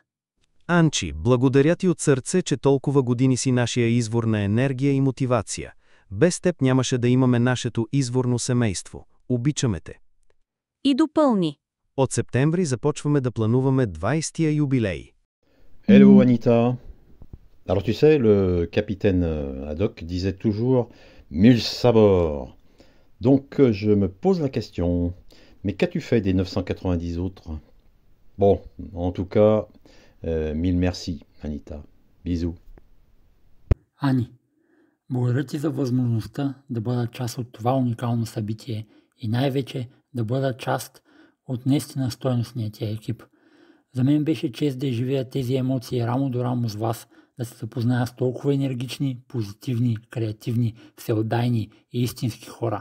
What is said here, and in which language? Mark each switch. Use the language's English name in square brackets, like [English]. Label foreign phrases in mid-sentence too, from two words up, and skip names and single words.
[Bulgarian] Анчи, благодаря ти от сърце, че толкова години си нашия извор на енергия и мотивация. Без теб нямаше да имаме нашето изворно семейство. Обичаме те. И допълни: От септември започваме да плануваме 20-тия юбилей. [English] Hello Anita. [French] Alors tu sais, le capitaine Haddock disait toujours « Mille sabords ». Donc je me pose la question, mais qu'as-tu fait des 990 autres? Bon, en tout cas, mille merci Anita. Bisous. [Bulgarian] Ани, благодаря ти за възможността да бъда част от това уникално събитие и най-вече да бъда част от наистина стойностния ти екип. За мен беше чест да изживея тези емоции рамо до рамо с вас, да се запозная с толкова енергични, позитивни, креативни, всеотдайни и истински хора.